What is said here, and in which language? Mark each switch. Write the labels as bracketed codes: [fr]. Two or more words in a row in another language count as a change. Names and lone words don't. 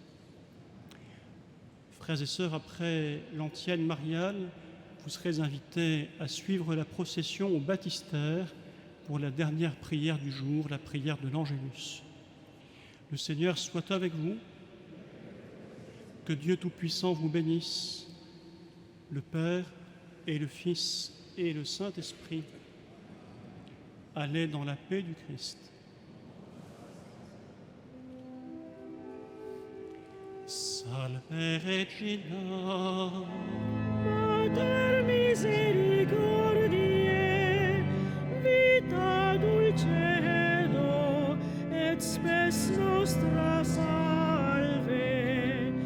[fr] Frères et sœurs, après l'antienne mariale, vous serez invités à suivre la procession au baptistère pour la dernière prière du jour, la prière de l'Angélus. Le Seigneur soit avec vous, que Dieu Tout-Puissant vous bénisse, le Père et le Fils et le Saint-Esprit. Allez dans la paix du Christ. [la] Salve Regina. Mater misericordiae, vita dulcedo, et spes nostra salve.